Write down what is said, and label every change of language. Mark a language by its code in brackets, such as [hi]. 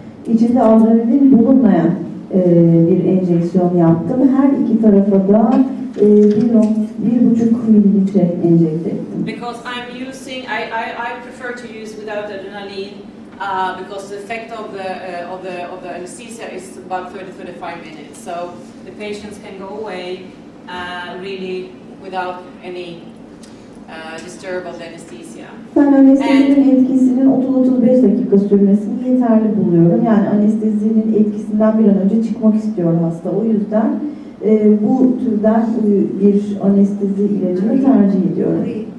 [tr] İçinde adrenalin bulunmayan bir enjeksiyon yaptım. Her iki tarafa da 1,5 mililitre enjekte ettim. [en] Because I'm using, I prefer to use without adrenaline because the effect of the anesthesia is about 30-35 minutes. So the patients can go away really without any disturb of the anesthesia. [tr] Ben anestezinin etkisinin 30-35 dakika sürmesini yeterli buluyorum. Yani anestezinin etkisinden bir an önce çıkmak istiyor hasta. O yüzden bu türden bir anestezi ilacını tercih ediyorum.